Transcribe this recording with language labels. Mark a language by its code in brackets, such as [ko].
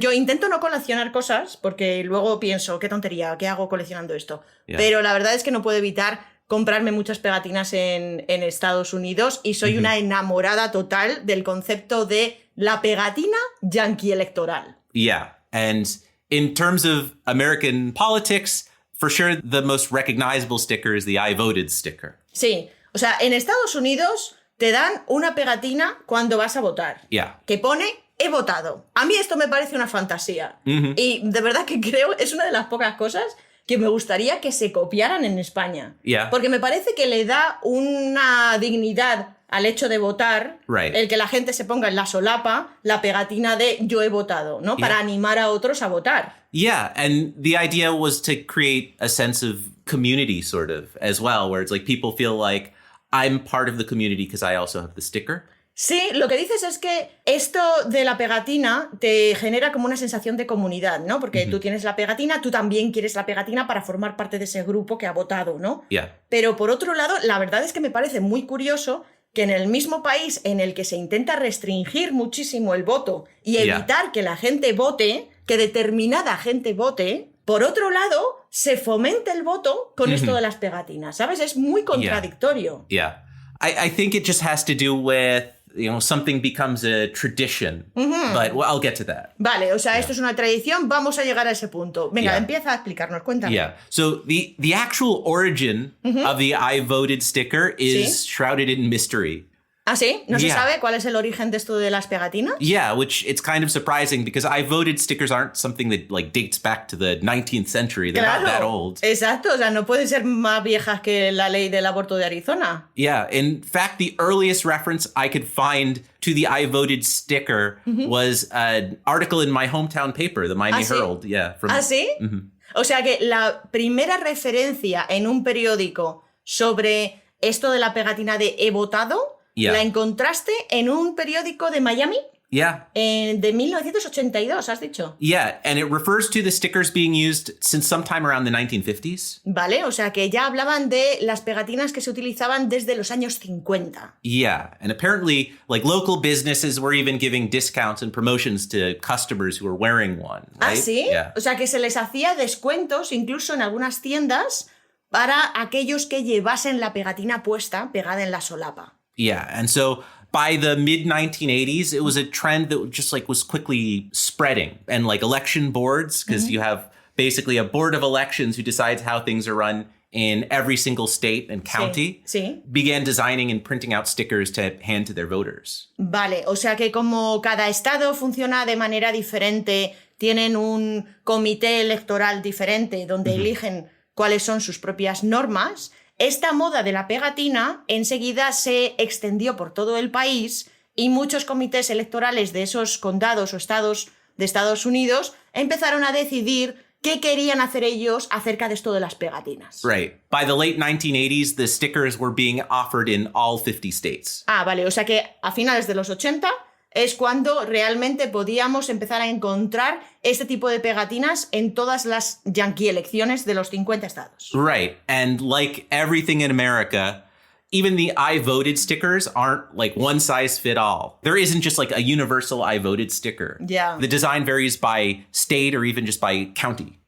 [es] Yo intento no coleccionar cosas porque luego pienso, qué tontería, ¿qué hago coleccionando esto? Pero la verdad es que no puedo evitar comprarme muchas pegatinas en Estados Unidos y soy una enamorada total del concepto de la pegatina yanqui electoral. [en] Yeah. And in terms of American politics, for sure the most recognizable sticker is the I voted sticker. [es] Sí, o sea, en Estados Unidos te dan una pegatina cuando vas a votar. [en] Yeah. [es] Que pone he votado. A mí esto me parece una fantasía. Y de verdad que creo, es una de las pocas cosas que me gustaría que se copiaran en España. [en] Yeah. [es] Porque me parece que le da una dignidad al hecho de votar, [en] Right. [es] el que la gente se ponga en la solapa la pegatina de yo he votado, ¿no? Para animar a otros a votar. [en] Yeah, and the idea was to create a sense of community sort of as well, where it's like people feel like I'm part of the community because I also have the sticker. [es] Sí, lo que dices es que esto de la pegatina te genera como una sensación de comunidad, ¿no? Porque tú tienes la pegatina, tú también quieres la pegatina para formar parte de ese grupo que ha votado, ¿no? [en] Yeah. [es] Pero por otro lado, la verdad es que me parece muy curioso que en el mismo país en el que se intenta restringir muchísimo el voto y evitar que la gente vote, que determinada gente vote, por otro lado, se fomente el voto con esto de las pegatinas, ¿sabes? Es muy contradictorio. [en] Yeah. I think it just has to do with, something becomes a tradition. But I'll get to that. [es] Vale, o sea, esto es una tradición, vamos a llegar a ese punto. Venga, [en] Yeah. [es] empieza a explicarnos, cuéntame. [en] Yeah. So the actual origin of the I voted sticker is shrouded in mystery. [es] ¿Ah, sí? ¿No se [en] Yeah. [es] sabe cuál es el origen de esto de las pegatinas? [en] Yeah, which it's kind of surprising because I voted stickers aren't something that like dates back to the 19th century. They're not that old. [es] Exacto, o sea, no pueden ser más viejas que la ley del aborto de Arizona. [en] Yeah, in fact, the earliest reference I could find to the I voted sticker was an article in my hometown paper, the Miami [es] ¿Ah, sí? [en] Herald. Yeah. [es] ¿Ah, sí? O sea que la primera referencia en un periódico sobre esto de la pegatina de he votado, la encontraste en un periódico de Miami [en] Yeah. [es] de 1982, has dicho. [en] Yeah, and it refers to the stickers being used since sometime around the 1950s. [es] Vale, o sea que ya hablaban de las pegatinas que se utilizaban desde los años 50. [en] Yeah, and apparently, like local businesses were even giving discounts and promotions to customers who were wearing one. [es] ¿Ah, [en] Right? [es] sí? [en] Yeah. [es] O sea que se les hacía descuentos incluso en algunas tiendas para aquellos que llevasen la pegatina puesta, pegada en la solapa. [en] Yeah, and so by the mid 1980s, it was a trend that just like was quickly spreading, and like election boards, because you have basically a board of elections who decides how things are run in every single state and county, [es] Sí. [en] began designing and printing out stickers to hand to their voters. [es] Vale, o sea que como cada estado funciona de manera diferente, tienen un comité electoral diferente donde eligen cuáles son sus propias normas, esta moda de la pegatina enseguida se extendió por todo el país y muchos comités electorales de esos condados o estados de Estados Unidos empezaron a decidir qué querían hacer ellos acerca de esto de las pegatinas. [en] Right. By the late 1980s, the stickers were being offered in all 50 states. [es] Ah, vale, o sea que a finales de los 80 es cuando realmente podíamos empezar a encontrar este tipo de pegatinas en todas las yanqui elecciones de los 50 estados. [en] Right. And like everything in America, even the I voted stickers aren't like one size fit all. There isn't just like a universal I voted sticker. Yeah. The design varies by state or even just by county.